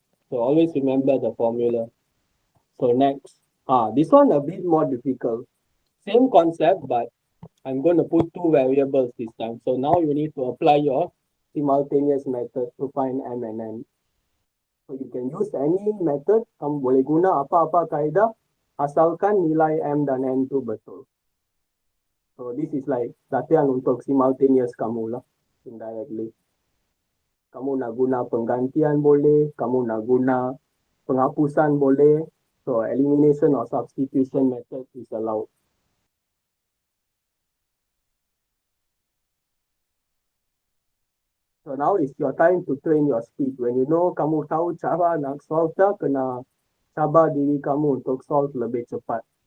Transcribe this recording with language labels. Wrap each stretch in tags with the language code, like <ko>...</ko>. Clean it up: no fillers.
<en>So, always remember the formula. So, next. This one a bit more difficult. Same concept, but I'm going to put two variables this time. So, now you need to apply your simultaneous method to find M and N. So you can use any method.</en> <ms>Kamu boleh guna apa-apa kaedah asalkan nilai M dan N tu betul.</ms> <en>So this is like</en> <ms>latihan untuk</ms> <en>simultaneous</en> <ms>kamu lah,</ms> <en>indirectly.</en> <ms>Kamu nak guna penggantian boleh, kamu nak guna penghapusan boleh.</ms> <en>So elimination or substitution method is allowed. So now is your time to train your speed. When you know</en> <ms>kamu tahu cara nak solve dah, kena sabar diri kamu untuk solve lebih cepat.</ms>